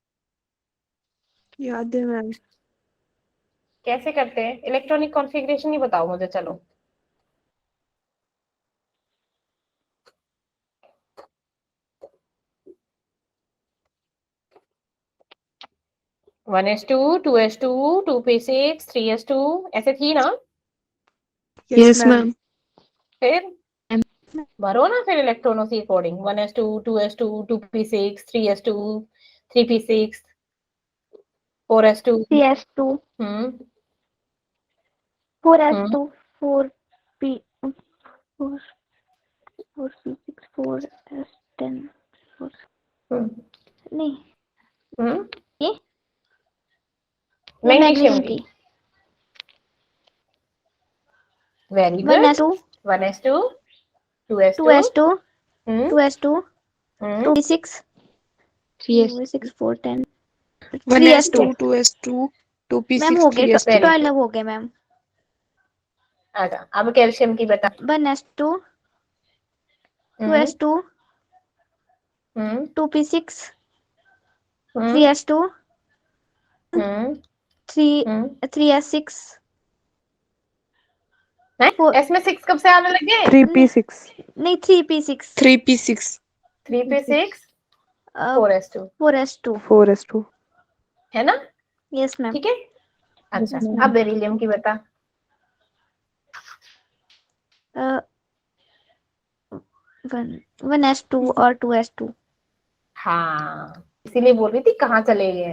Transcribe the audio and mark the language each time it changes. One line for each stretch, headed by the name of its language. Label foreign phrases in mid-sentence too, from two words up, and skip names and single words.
Hindi: याद है मैम। कैसे करते हैं
English: electronic configuration
Hindi: ही बताओ मुझे चलो,
English: one s two
Hindi: 2s2 2p6 3s2 ऐसे थी ना,
English: yes ma'am.
Hindi: फिर भरो ना फिर इलेक्ट्रॉनों से अकॉर्डिंग 1s2 2s2 2p6 3s2 3p6 4s2 CS2 हम्म 4S2 4P 4 4P6 4S10 नहीं ये मैग्नीशियम की
English: very good 1S2 1s2 2s2 2S2 हम्म 2S2 हम्म 2P6 3S6 410 1s2 3S2 2s2
Hindi: मैम 2p6 हो गए 3s2 तो अलग हो गए मैम अच्छा अब कैल्शियम की बता 1S2 2s2, हम्म 2p6, हम्म 3s2, हम्म 3 हम्म 3s6, है Four- एस में 6 कब से आने लगे? 3p6 नहीं 3p6, 3p6 3p6 uh, 4s2 4s2. 4s2 है ना?
English: yes ma'am.
Hindi: ठीक है। अच्छा
English: Yes, ma'am.
Hindi: अब बेरिलियम की बता। 1s2 और 2s2. हाँ इसीलिए बोल रही थी कहाँ चले गए।